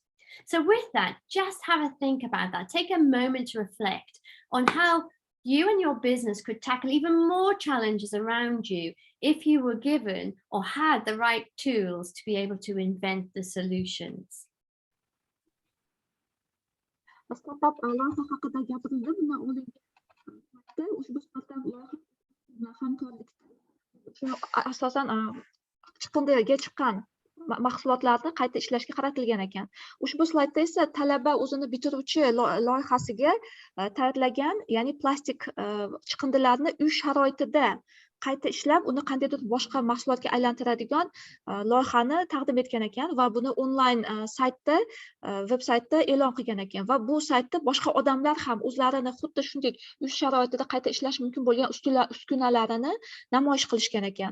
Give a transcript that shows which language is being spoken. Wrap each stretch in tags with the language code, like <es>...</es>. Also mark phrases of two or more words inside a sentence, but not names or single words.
<en>So with that, just have a think about that. Take a moment to reflect on how you and your business could tackle even more challenges around you if you were given or had the right tools to be able to invent the solutions.</en> <uz>Startup loyiha haqida gapirildi. Bundan oldingi ushbu startup loyiha hamkorlikda asosan chiqindiga chiqqan mahsulotlarni qayta ishlashga qaratilgan ekan. Ushbu slaydda esa talaba o'zini bitiruvchi loyihasiga tayyorlagan, ya'ni plastik chiqindilarni uy sharoitida qayta ishlab, uni qandaydir boshqa mahsulotga aylantiradigan loyihani taqdim etgan ekan va buni onlayn saytda, veb-saytda e'lon qilgan ekan va bu saytda boshqa odamlar ham o'zlarini xuddi shunday uy sharoitida qayta ishlash mumkin bo'lgan uskunalarini namoyish qilishgan ekan.</uz>